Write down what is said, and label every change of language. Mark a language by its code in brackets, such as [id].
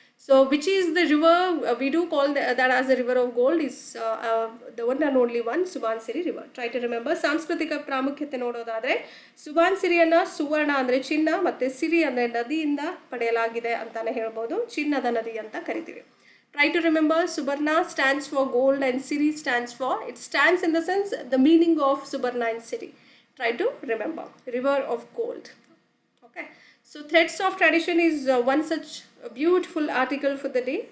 [en] So which is the river we do call that as the river of gold is the one and only one, Subansiri river. Try to remember. [kn] ಸಾಂಸ್ಕೃತಿಕ ಪ್ರಾಮುಖ್ಯತೆ ನೋಡೋದಾದರೆ, ಸುಬಾನ್ಸಿರಿಯನ್ನು ಸುವರ್ಣ ಅಂದರೆ ಚಿನ್ನ, ಮತ್ತು ಸಿರಿ ಅಂದರೆ ನದಿಯಿಂದ ಪಡೆಯಲಾಗಿದೆ ಅಂತಾನೆ ಹೇಳ್ಬೋದು. ಚಿನ್ನದ ನದಿ ಅಂತ ಕರಿತೀವಿ. [en] Try to remember, Subarna stands for gold and Siri stands for, it stands in the sense the meaning of Subarna and Siri. Try to remember. River of gold. Okay. So threads of tradition is one such beautiful article for the day.